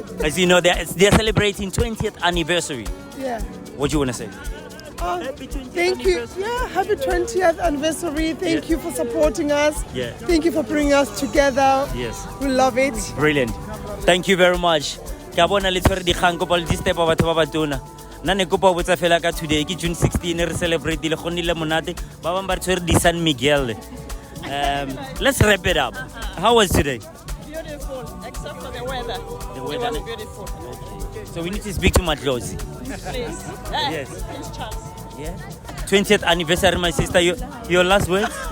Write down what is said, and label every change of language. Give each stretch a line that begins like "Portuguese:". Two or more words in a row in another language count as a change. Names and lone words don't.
English: As you know, they're celebrating 20th anniversary. Yeah. What do you want to say? Thank you. Yeah, happy 20th anniversary. Thank you for supporting us. Yeah. Thank you for bringing us together. Yes. We love it. Brilliant. Thank you very much.
Tswana: Ka bona le tshwere dikgang kopa le di-step batho ba batona nna ne kopa botsa fela ka today ke June 16 re celebrate le go nnile monate ba bang ba re tshwere di-San Miguel.
English: Let's wrap it up. How was today? Beautiful, except for the weather. The weather was beautiful. So we need to speak to Madlozi. Please. Yes. Prince Charles. Yeah. 20th anniversary, my sister. Your last words?